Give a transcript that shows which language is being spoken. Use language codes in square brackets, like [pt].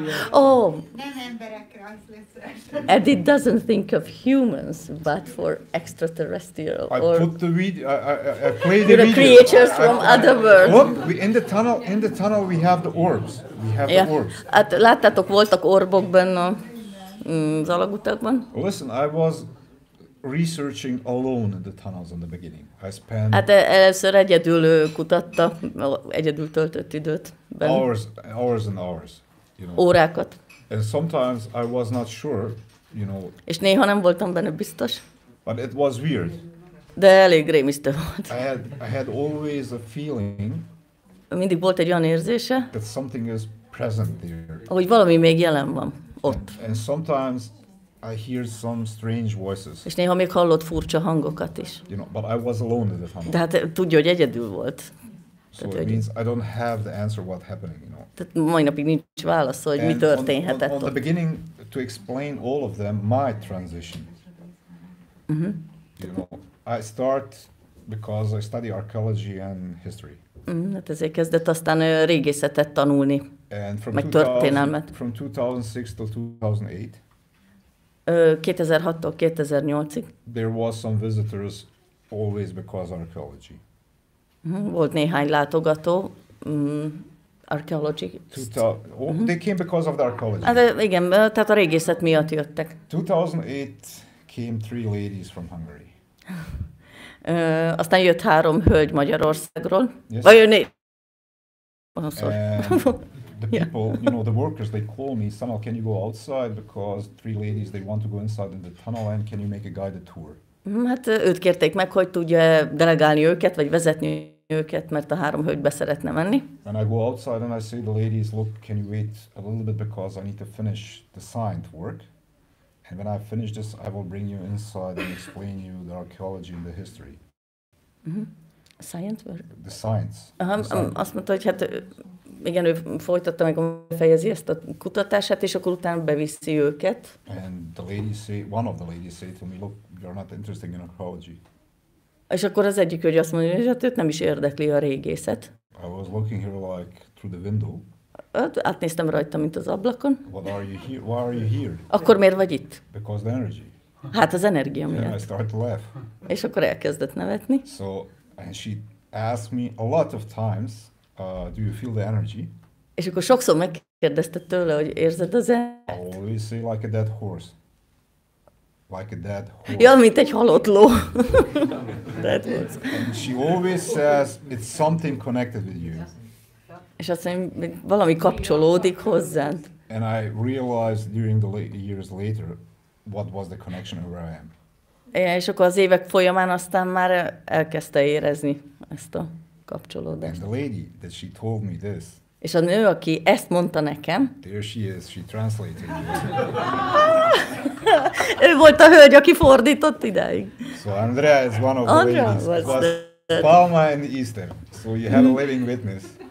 [en] Oh, and it doesn't think of humans, but for extraterrestrial or the creatures from other worlds. Look, in the tunnel we have the orbs. The orbs. [hu] Hát láttátok, voltak orbok benne az alagutakban? [en] Listen, I was researching alone in the tunnels in the beginning. I spent [hu] először egyedül kutatta, egyedül töltött időt benne. [en] Hours and hours. [hu] Órákat. [en] And sometimes I was not sure, [hu] És néha nem voltam benne biztos. [en] But it was weird. [hu] De elég rémisztő volt. [en] I had always a feeling. [hu] Mindig volt egy olyan érzése, [en] that something is present there. [hu] Hogy valami még jelen van ott. [en] And sometimes I hear some strange voices. [hu] És néha még hallott furcsa hangokat is. [en] But I was alone in the tunnel. [hu] De hát tudja, hogy egyedül volt. [en] So it means I don't have the answer what happening, [hu] Tehát mai napig nincs válasz, hogy mi történhetett [en] on the beginning, to explain all of them, my transition. I start because I study archaeology and history. [hu] Hát ezért kezdett aztán régészetet tanulni, meg történelmet. [en] From 2006 to 2008. [hu] 2006-tól 2008-ig. [en] There was some visitors always because of archaeology. [hu] Volt néhány látogató, archaeology. [en] They came because of the archaeology. [hu] Hát igen, tehát a régészet miatt jöttek. [en] 2008 came 3 ladies from Hungary. [hu] Aztán jött 3 hölgy Magyarországról. [en] Yes. Oh, sorry. The people, the workers, they call me, Sanel, can you go outside because 3 ladies, they want to go inside in the tunnel and can you make a guided tour? [hu] Hát őt kérték meg, hogy tudja delegálni őket, vagy vezetni őket, mert a 3 hölgy be szeretne menni. [en] And I go outside and I say to the ladies, look, can you wait a little bit because I need to finish the science work. And when I finish this, I will bring you inside and explain you the archaeology and the history. Science work? The science. [hu] Azt mondta, hogy hát igen, ő folytatta meg, fejezi ezt a kutatását, és akkor utána beviszi őket. [en] And one of the ladies say to me, look, you're not interested in archaeology. [hu] És akkor az egyik hölgy azt mondja, hogy hát őt nem is érdekli a régészet. [en] I was looking here like through the window. [hu] Átnéztem rajta, mint az ablakon. [en] What are you here? Why are you here? [hu] Akkor miért vagy itt? [en] Because the energy. [hu] Hát az energia miatt. [en] And I started to laugh. [hu] És akkor elkezdett nevetni. [en] And she asked me a lot of times, do you feel the energy? [hu] És akkor sokszor megkérdezte tőle, hogy érzed az energiát? [en] I always say like a dead horse. Like a dead horse. [hu] Ja, mint egy halott ló. [en] Dead horse. And she always says it's something connected with you. [hu] És azt mondja, hogy valami kapcsolódik hozzád. [en] And I realized during the years later what was the connection and where I am. [hu] És akkor az évek folyamán aztán már elkezdte érezni ezt a kapcsolódást. [en] And the lady that she told me this. [hu] És a nő, aki ezt mondta nekem. [en] There she is, she translated. [hu] Ő volt a hölgy, aki fordított idáig. [en] So Andrea is one of the ladies. It was Palma and Easter. So you have a living witness.